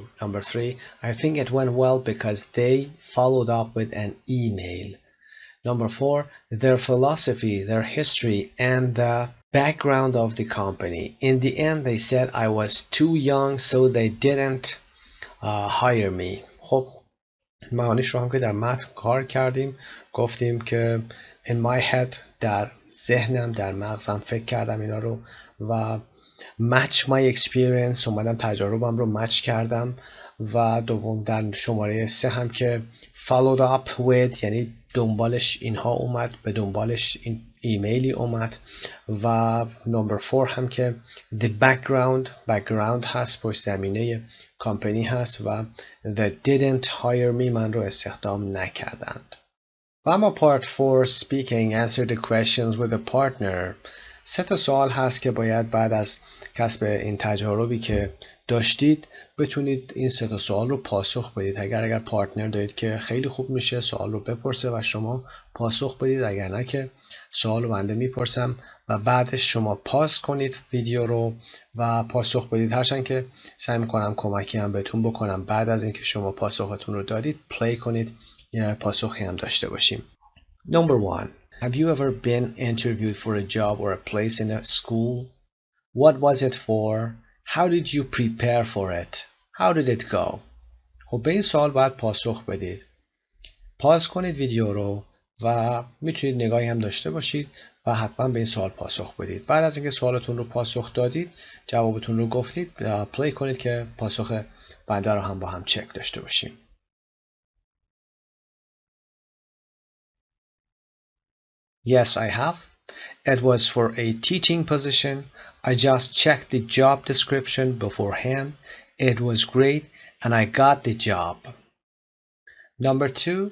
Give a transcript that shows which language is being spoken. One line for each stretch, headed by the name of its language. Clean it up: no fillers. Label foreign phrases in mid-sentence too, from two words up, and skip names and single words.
English: Number 3, I think it went well because they followed up with an email. Number 4, their philosophy, their history, and the background of the company. In the end, they said I was too young, so they didn't hire me.
Persian: خب معانیش رو هم که در متن کار کردیم. گفتیم که
English: in my head
Persian: در ذهنم در مغزم فکر کردم اینا رو و
English: match my experience
Persian: اومدم تجاربم رو مچ کردم. و دوم در شماره 3 هم که
English: followed up with
Persian: یعنی دنبالش اینها اومد، به دنبالش این ایمیلی اومد. و نمبر 4 هم که
English: the background
Persian: هست، پشت زمینه کامپنی هست و
English: they didn't hire me
Persian: من رو استخدام نکردند. و اما
English: part 4 speaking answer the questions with a partner.
Persian: 3 تا سوال هست که باید بعد از کسب این تجاربی که داشتید بتونید این 3 تا سوال رو پاسخ بدید. اگر پارتنر دارید که خیلی خوب میشه سوال رو بپرسه و شما پاسخ بدید، اگر نه که سوال رو بنده میپرسم و بعدش شما پاس کنید ویدیو رو و پاسخ بدید. هرچند که سعی میکنم کمکی هم بهتون بکنم بعد از اینکه شما پاسختون رو دادید پلی کنید یا پاسخی هم داشته باشیم.
English: Number 1. Have you ever been interviewed for a job or a place in a school? What was it for? How did you prepare for it? How did it go?
Persian: خب به این سوال باید پاسخ بدید. پاس کنید ویدیو رو و میتونید نگاهی هم داشته باشید و حتما به این سوال پاسخ بدید. بعد از اینکه سوالتون رو پاسخ دادید، جوابتون رو گفتید، پلی کنید که پاسخ بنده رو هم با هم چک داشته باشیم.
English: Yes, I have. It was for a teaching position. I just checked the job description beforehand. It was great and I got the job. Number 2.